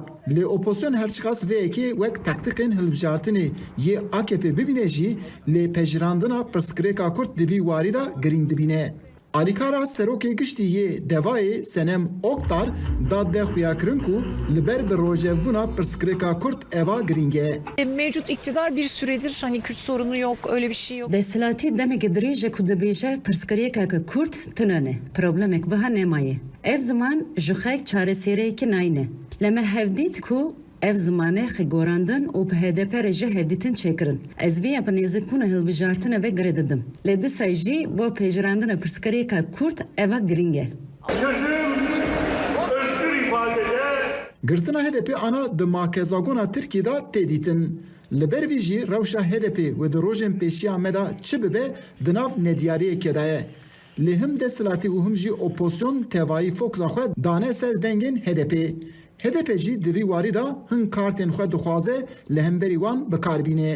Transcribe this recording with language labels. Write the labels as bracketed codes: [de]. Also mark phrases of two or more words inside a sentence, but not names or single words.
[ku] Lê opozisyon herçiqas vê yekê wek taktikên hilbijartinê yê AKP bibîne jî lê pejirandina pirsgirêka Kurd di vî warî da girîng dibîne. Alîkara serokê giştî yê Devayê Senem Oktar da de xuyakirin ku li ber bi rojevbûna pirsgirêka Kurd eva girîng e. [tr] Mevcut iktidar bir süredir hani Kürt sorunu yok, öyle bir şey yok. [ku] Desthilatî demek dirêje ku dibêje pirsgirêkeke Kurd tinane. Problemek wiha nemaye. Ev ziman ji xek çareseriyekî nayne. Li me hevdît ku ev zimanê xigorandin û bi HDP re jî hevdîtin çêkirin. Ez vê bi nêzîkbûna hilbijartinê ve girê didim. Lê disa jî bo pêjirandina pirsgirêka Kurd eva girîng e. [tr] Çözüm özgür ifadede [ku] Girtina HDP ana di makezagona Tirkiye da tê dîtin. Li ber vî jî rewşa HDP wê di rojên pêşiya me da çi bibe di nav nediyariyekê da ye. Lê him desthilatî û him jî opozisyon tevayî fokusa xwe dane ser dengên HDP. HDP jî di vî warî da hin kartên xwe dixwaze li hemberî wan bikarbîne.